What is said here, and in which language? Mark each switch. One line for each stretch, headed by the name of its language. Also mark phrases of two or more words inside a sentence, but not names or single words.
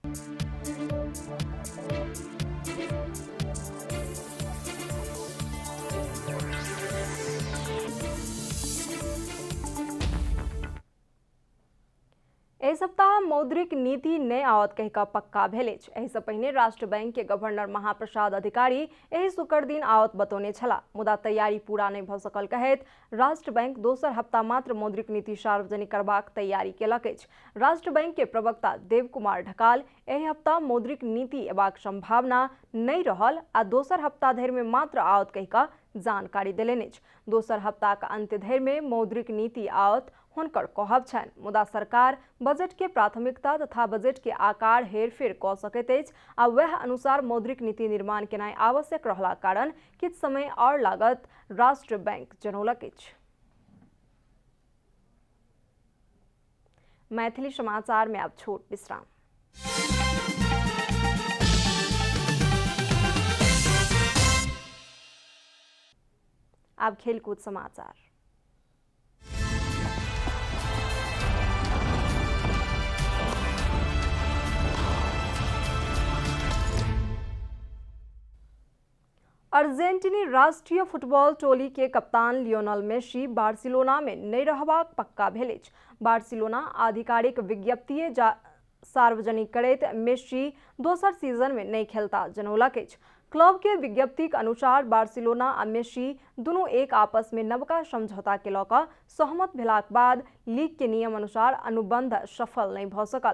Maithili: एहि सप्ताह मौद्रिक नीति नहि आवत कहिका पक्का भेल अछि। एहि से पहिने राष्ट्र बैंक के गवर्नर महाप्रसाद अधिकारी एहि शुक्र दिन आवत बतौने छला, मुदा तैयारी पूरा नहि भ सकल कहैत राष्ट्र बैंक दोसर हफ्ता मात्र मौद्रिक नीति सार्वजनिक करबाक तैयारी केलक अछि। राष्ट्र बैंक के प्रवक्ता देव कुमार ढकाल एहि हफ्ता मौद्रिक नीति एबाक संभावना नहि रहल आ दोसर हफ्ता धरि में मात्र आवत कहिका जानकारी देलनि अछि। दोसर हफ्ता के अंत्य धरि में मौद्रिक नीति आवत हुनकर कहब छनि, मुदा सरकार बजट के प्राथमिकता तथा बजट के आकार हेरफेर क सकैत अछि आ वह अनुसार मौद्रिक नीति निर्माण केनाइ आवश्यक रहला कारण किछु समय और लागत राष्ट्र बैंक जनौलक अछि। मैथिली समाचार में अब छोट विश्राम। अब खेलकूद समाचार। अर्जेंटीनी राष्ट्रीय फुटबॉल टोली के कप्तान लियोनेल मेसी बार्सिलोना में नहीं रहबाक पक्का भेल अछि। बार्सिलोना आधिकारिक विज्ञप्ति सार्वजनिक करैत मेसी दोसर सीजन में नहीं खेलता जनौलक अछि। क्लब के विज्ञप्ति के अनुसार बार्सिलोना आ मेसी दुनू एक आपस में नवका समझौता के लऽ कऽ सहमत भेलाक बाद लीग के नियम अनुसार अनुबंध सफल नहीं भ सकल।